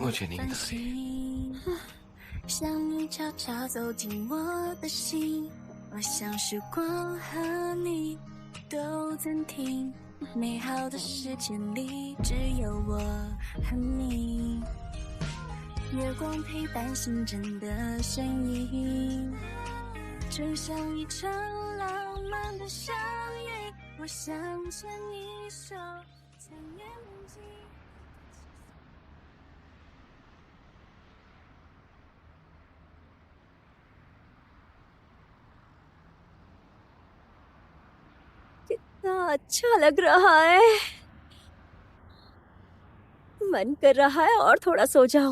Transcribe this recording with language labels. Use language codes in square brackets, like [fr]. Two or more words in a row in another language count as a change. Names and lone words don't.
[hi] मुझे नींद आ रही है। [zh] 像你悄悄走进我的心，我想时光和你都暂停，美好的时间里只有我和你，月光陪伴心真的声音，就像一场浪漫的相遇，我想牵你手，才年纪。 [hi] कितना अच्छा लग रहा है। मन कर रहा है और थोड़ा सो जाऊं।